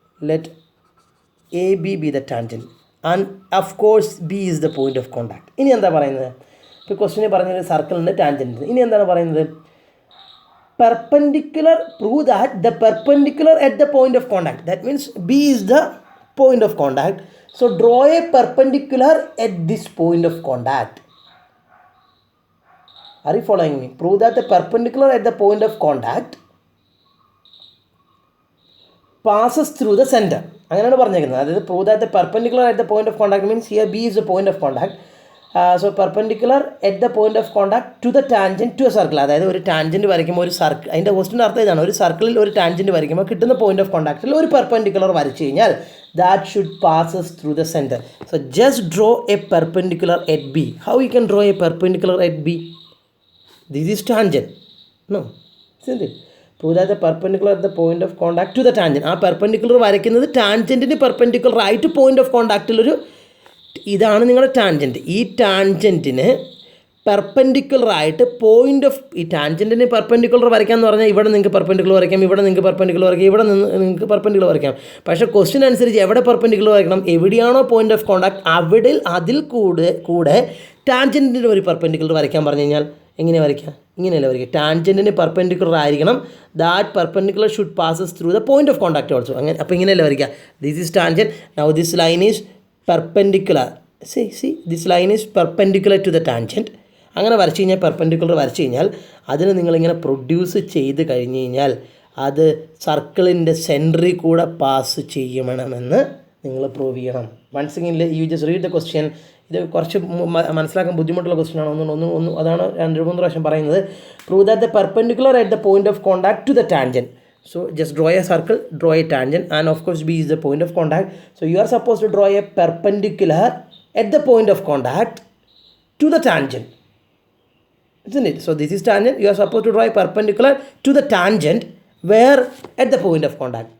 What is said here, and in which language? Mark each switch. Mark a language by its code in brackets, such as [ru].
[en] Let AB be the tangent. And of course B is the point of contact. [ml] ഇനി എന്താ പറയുന്നത്? ഇപ്പോൾ ക്വസ്റ്റിന് പറഞ്ഞൊരു സർക്കിളിൻ്റെ ടാൻജൻറ്റ്. ഇനി എന്താണ് പറയുന്നത്? [en] Perpendicular, prove that the perpendicular at the point of contact. That means B is the point of contact. So draw a perpendicular at this point of contact. Are you following me? Prove that the perpendicular at the point of contact passes through the center. [ml] അങ്ങനെയാണ് പറഞ്ഞേക്കുന്നത്. അതായത് [en] prove that the perpendicular at the point of contact means here B is the point of contact. So perpendicular at the point of contact to the tangent to a circle. [ml] അതായത് ഒരു tangent വരയ്ക്കുമ്പോൾ ഒരു circle, അതിൻ്റെ ക്വസ്റ്റിൻ്റെ അർത്ഥം ഇതാണ്, ഒരു സർക്കിളിൽ ഒരു ടാൻജൻറ്റ് വരയ്ക്കുമ്പോൾ കിട്ടുന്ന പോയിന്റ് ഓഫ് കോൺടാക്റ്റിൽ ഒരു പെർപെൻഡിക്കുലർ വരച്ചു കഴിഞ്ഞാൽ [en] that should passes through the center. So just draw a perpendicular at B. How you can draw a perpendicular at B? This is tangent, no, isn't it? Prove that the perpendicular at the point of contact to the tangent. [ml] ആ perpendicular വരയ്ക്കുന്നത് ടാൻജൻറ്റിന് perpendicular ആയിട്ട് point of കോൺടാക്റ്റിലൊരു, ഇതാണ് നിങ്ങളുടെ tangent. ഈ ടാൻജൻറ്റിന് perpendicular ആയിട്ട് point of, ഈ ടാൻജൻറ്റിന് perpendicular വരയ്ക്കാമെന്ന് പറഞ്ഞാൽ ഇവിടെ നിങ്ങൾക്ക് പെർപെൻഡിക്കുലർ വരയ്ക്കാം, ഇവിടെ നിങ്ങൾക്ക് പെർപെൻഡിക്കുലർ വരയ്ക്കാം, ഇവിടെ നിന്ന് നിങ്ങൾക്ക് പെർപെൻഡിക്കുലർ വരയ്ക്കാം. പക്ഷേ ക്വസ്റ്റ്യൻ അനുസരിച്ച് എവിടെ പെർപെൻഡിക്കുലർ വരയ്ക്കണം, എവിടെയാണോ പോയിന്റ് ഓഫ് കോൺടാക്ട് അതിൽ കൂടെ ടാൻജൻറ്റിന് ഒരു പെർപെൻഡിക്കുലർ വരയ്ക്കാൻ പറഞ്ഞു കഴിഞ്ഞാൽ എങ്ങനെ വരയ്ക്കുക? ഇങ്ങനെയല്ല വരയ്ക്കുക. ടാൻജൻറ്റിന് പെർപെൻഡിക്കുലർ ആയിരിക്കണം. [en] That perpendicular should passes through the point of contact also. [ml] അങ്ങനെ അപ്പോൾ ഇങ്ങനെയല്ല വരയ്ക്കുക. [en] This is tangent. Now this line is perpendicular. See, this line is perpendicular to the tangent [ml] അങ്ങനെ വരച്ച് കഴിഞ്ഞാൽ പെർപെൻഡിക്കുലർ വരച്ച് കഴിഞ്ഞാൽ അതിന് നിങ്ങളിങ്ങനെ പ്രൊഡ്യൂസ് ചെയ്ത് കഴിഞ്ഞ് കഴിഞ്ഞാൽ അത് സർക്കിളിൻ്റെ സെൻറ്ററിൽ കൂടെ പാസ് ചെയ്യണമെന്ന് നിങ്ങൾ പ്രൂവ് ചെയ്യണം. [en] Once again you just read the question. [ml] ഇത് കുറച്ച് മനസ്സിലാക്കാൻ ബുദ്ധിമുട്ടുള്ള ക്വസ്റ്റ്യൻ ആണ്. ഒന്ന് അതാണ് 2-3 പ്രാവശ്യം പറയുന്നത്. [en] Prove that the perpendicular at the point of contact to the tangent. So just draw a circle, draw a tangent, and of course B is the point of contact. So you are supposed to draw a perpendicular at the point of contact to the tangent, isn't it? So this is tangent. You are supposed to draw a perpendicular to the tangent where at the point of contact.